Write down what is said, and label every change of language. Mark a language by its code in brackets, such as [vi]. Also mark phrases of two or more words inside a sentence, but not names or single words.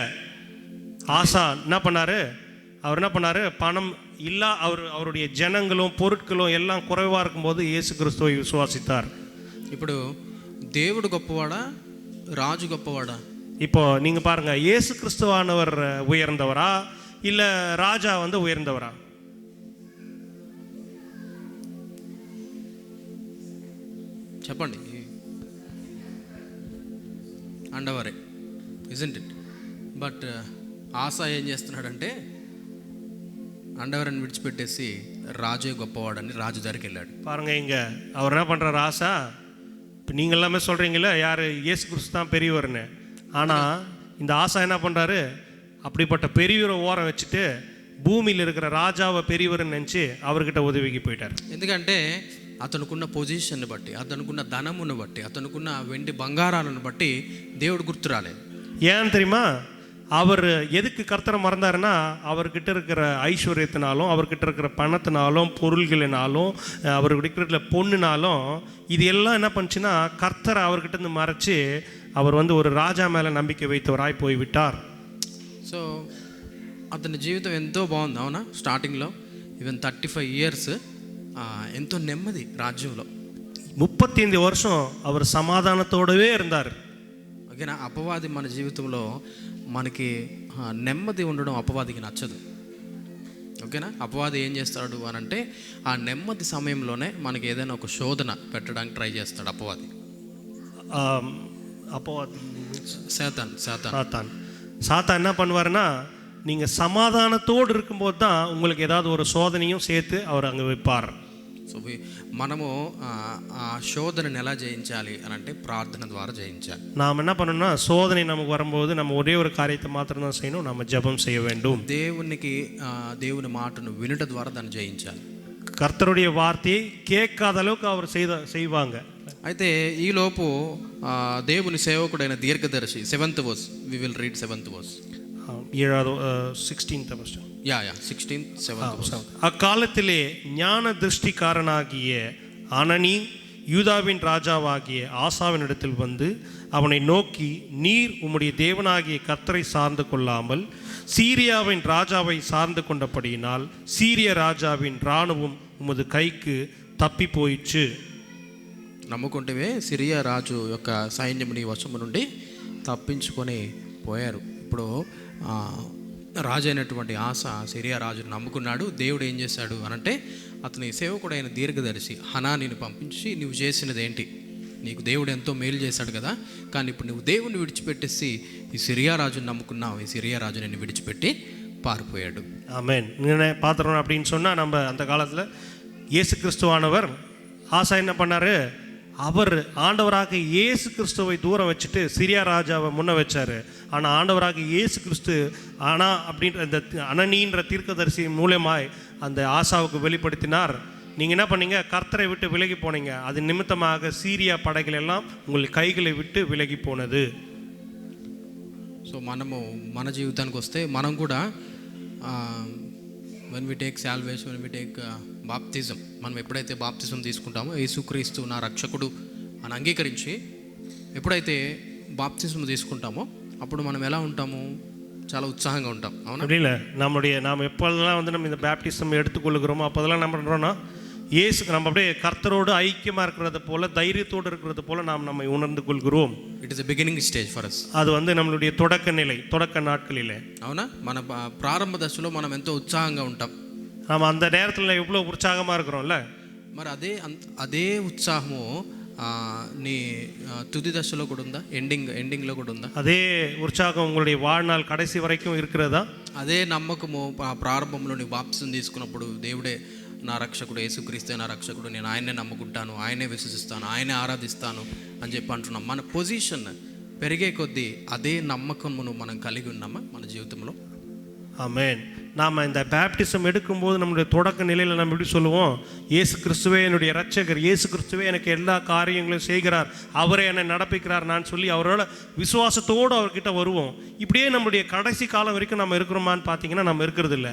[ta] ஆசா என்ன பண்ணார், அவர் என்ன பண்ணார், பணம் இல்லை, அவருடைய ஜனங்களும் பொருட்களும் எல்லாம் குறைவாக இருக்கும்போது இயேசு கிறிஸ்துவை விசுவாசித்தார். [te] ఇప్పుడు దేవుడు గొప్పవాడా రాజు గొప్పవాడా? [ta] இப்போ நீங்கள் பாருங்கள், இயேசு கிறிஸ்துவானவர் உயர்ந்தவரா இல்லை ராஜா உயர்ந்தவரா? [te] చెప్పండి. [en] అండవరే, isn't it? [te] బట్ ఆసా ఏం చేస్తున్నాడంటే అండవరని విడిచిపెట్టేసి రాజే గొప్పవాడని రాజు దగ్గరికి వెళ్ళాడు. [ta] பாருங்க, இங்கே அவர் என்ன பண்ணுறாரு, ஆசா. இப்போ நீங்கள் எல்லாமே சொல்கிறீங்களே யார், இயேசு கிறிஸ்து தான் பெரியவர்னு. ஆனால் இந்த ஆசா என்ன பண்ணுறாரு, அப்படிப்பட்ட பெரியவரை ஓரம் வச்சுட்டு பூமியில் இருக்கிற ராஜாவை பெரியவர்னு நினச்சி அவர்கிட்ட உதவிக்கு போயிட்டார். [te] ఎందుకంటే అతనుకున్న పొజిషన్ బట్టి, అతనుకున్న ధనమును బట్టి, అతనుకున్న వెండి బంగారాలను బట్టి దేవుడు గుర్తు రాలేదు. [ta] ஏன் தெரியுமா, அவர் எதுக்கு கர்த்தரை மறந்தாருன்னா, அவர்கிட்ட இருக்கிற ஐஸ்வர்யத்தினாலும் அவர்கிட்ட இருக்கிற பணத்தினாலும் பொருள்களினாலும் அவர்கிட்ட இருக்கிற பொண்ணுனாலும் இது எல்லாம் என்ன பண்ணுச்சுன்னா கர்த்தரை அவர்கிட்ட இருந்து மறைச்சு அவர் ஒரு ராஜா மேலே நம்பிக்கை வைத்தவராய் போய்விட்டார். [te] సో అతని జీవితం ఎంతో బాగుంది, అవునా? స్టార్టింగ్లో [en] even 35 years [te] ఎంతో నెమ్మది రాజ్యంలో. [ta] 35 வருஷம் அவர் சமாதானத்தோடவே இருந்தார். [te] ఓకేనా? అపవాది మన జీవితంలో మనకి నెమ్మది ఉండడం అపవాదికి నచ్చదు. ఓకేనా? అపవాది ఏం చేస్తాడు అని అంటే ఆ నెమ్మది సమయంలోనే మనకి ఏదైనా ఒక శోధన పెట్టడానికి ట్రై చేస్తాడు అపవాది. [ta] அப்போவாதி சாத்தான் என்ன பண்ணுவாருன்னா, நீங்கள் சமாதானத்தோடு இருக்கும்போது தான் உங்களுக்கு ஏதாவது ஒரு சோதனையும் சேர்த்து அவர் அங்கே வைப்பார். [te] సో మనము ఆ శోధనను ఎలా జయించాలి అని అంటే ప్రార్థన ద్వారా జయించాలి. [ta] நாம் என்ன பண்ணணும்னா, சோதனை நமக்கு வரும்போது நம்ம ஒரே ஒரு காரியத்தை மாத்திரம் தான் செய்யணும், நம்ம ஜெபம் செய்ய வேண்டும். [te] దేవుని మాటను వినుట ద్వారా దాన్ని జయించాలి. [ta] கர்த்தருடைய வார்த்தையை கேட்காத அளவுக்கு அவர் செய்வாங்க. [te] అయితే ఈలోపు దేవుని సేవకుడైన దీర్ఘదర్శి [en] 7th verse, we will read 7th verse. 16th verse. 16th 7th verse. [ta] அக்காலத்திலே ஞான திருஷ்டிக்காரனாகிய அனனி யூதாவின் ராஜாவாகிய ஆசாவின் இடத்தில் வந்து அவனை நோக்கி, நீர் உம்முடைய தேவனாகிய கர்த்தரை சார்ந்து கொள்ளாமல் சீரியாவின் ராஜாவை சார்ந்து கொண்டபடியினால் சீரிய ராஜாவின் இராணுவம் உமது கைக்கு [te] తప్పి పోయిచ్చు. నమ్ముకుంటే సిరియా రాజు యొక్క సైన్యముని వశము నుండి తప్పించుకొని పోయారు. ఇప్పుడు రాజు అయినటువంటి ఆస సిరియా రాజును నమ్ముకున్నాడు. దేవుడు ఏం చేశాడు అనంటే అతని సేవకుడైన దీర్ఘదర్శి హనానీని పంపించి, నువ్వు చేసినది ఏంటి, నీకు దేవుడు ఎంతో మేలు చేశాడు కదా, కానీ ఇప్పుడు నువ్వు దేవుని విడిచిపెట్టేసి ఈ సిరియా రాజుని నమ్ముకున్నావు, ఈ సిరియా రాజు నిన్ను విడిచిపెట్టి పారిపోయాడు. [ta] ஆமென். பாத்திரம் அப்படின்னு சொன்னால், நம்ம அந்த காலத்தில் இயேசு கிறிஸ்துவானவர் ஆசா என்ன பண்ணார், அவர் ஆண்டவராக இயேசு கிறிஸ்துவை தூரம் வச்சுட்டு சிரியா ராஜாவை முன்ன வச்சார். ஆனால் ஆண்டவராக இயேசு கிறிஸ்து அப்படின்ற இந்த அனனின்ற தீர்க்கதரிசி மூலமாய் அந்த ஆசாவுக்கு வெளிப்படுத்தினார். நீங்கள் என்ன பண்ணீங்க, கர்த்தரை விட்டு விலகி போனீங்க, அது நிமித்தமாக சீரியா படைகள் எல்லாம் உங்கள் கைகளை விட்டு விலகி போனது. [te] సో మనము మన జీవితానికి వస్తే మనం కూడా [en] when we take salvation, when we take [te] బాప్తిజం, మనం ఎప్పుడైతే బాప్తిజం తీసుకుంటామో యేసుక్రీస్తు నా రక్షకుడు అని అంగీకరించి ఎప్పుడైతే బాప్తిజం తీసుకుంటామో అప్పుడు మనం ఎలా ఉంటాము, చాలా ఉత్సాహంగా ఉంటాం. అవునా? [ta] இல்லை, நாம் எப்போதெல்லாம் நம்ம இந்த பேப்டிசம் எடுத்துக்கொள்ளுகிறோமோ அப்போதெல்லாம் என்ன பண்ணுறோன்னா, இயேசுக்கு நம்ம அப்படியே கர்த்தரோடு ஐக்கியமாக இருக்கிறது போல, தைரியத்தோடு இருக்கிறது போல நாம் நம்மை உணர்ந்து கொள்கிறோம். [en] It is a beginning stage for us. [ta] அது நம்மளுடைய தொடக்க நிலை, தொடக்க நாட்களிலே. [te] అవునా? మన ప్రారంభ దశలో మనం ఎంతో ఉత్సాహంగా ఉంటాం. [ta] நாம் அந்த நேரத்தில் எவ்வளோ உற்சாகமாக இருக்கிறோம்ல. [te] మరి అదే ఉత్సాహము నీ తుది దశలో కూడా ఉందా, ఎండింగ్లో కూడా ఉందా? [ta] அதே உற்சாகம் உங்களுடைய வாழ்நாள் கடைசி வரைக்கும் இருக்கிறதா? [te] అదే నమ్మకము ప్రారంభంలో నీ బాప్తిజం తీసుకున్నప్పుడు దేవుడే నా రక్షకుడు యేసుక్రీస్తే నా రక్షకుడు, నేను ఆయనే నమ్ముకుంటాను, ఆయనే విశ్వసిస్తాను, ఆయనే ఆరాధిస్తాను అని చెప్పి అంటున్నాం. మన పొజిషన్ పెరిగే కొద్దీ అదే నమ్మకమును మనం కలిగి ఉన్నామా మన జీవితంలో? [ta] ஆமென். நாம் இந்த பேப்டிசம் எடுக்கும்போது நம்முடைய தொடக்க நிலையில் நம்ம எப்படி சொல்லுவோம், இயேசு கிறிஸ்துவே என்னுடைய இரட்சகர், இயேசு கிறிஸ்துவே எனக்கு எல்லா காரியங்களையும் செய்கிறார், அவரே என்னை நடப்பிக்கிறார் நான் சொல்லி அவரோட விசுவாசத்தோடு அவர்கிட்ட வருவோம். இப்படியே நம்முடைய கடைசி காலம் வரைக்கும் நம்ம இருக்கிறோமான்னு பார்த்தீங்கன்னா நம்ம இருக்கிறது இல்லை.